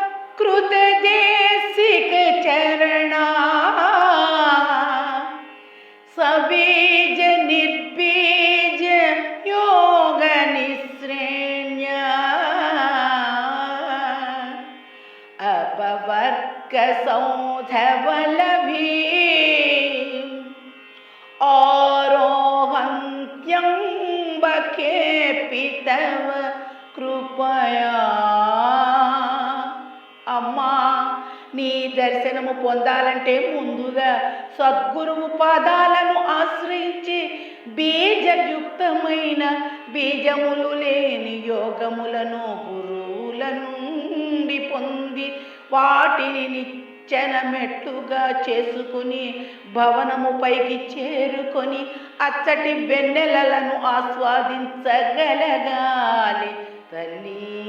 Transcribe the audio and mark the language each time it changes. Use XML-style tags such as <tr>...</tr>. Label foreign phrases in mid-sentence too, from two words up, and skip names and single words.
<sa>कृतदेशिक चरणा सबीज निर्बीज योग निश्रेण्य अपवर्ग सौधवलभी औरोहंत्यंबके तव కృపయా.</sa> <te>అమ్మా, నీ దర్శనము పొందాలంటే ముందుగా సద్గురువు పాదాలను ఆశ్రయించి బీజయుక్తమైన బీజములు లేని యోగములను గురువుల నుండి పొంది వాటిని నిచ్చెన మెట్టుగా చేసుకుని భవనము పైకి చేరుకొని అచ్చటి వెన్నెలలను ఆస్వాదించగలగాలి తల్లి.</te>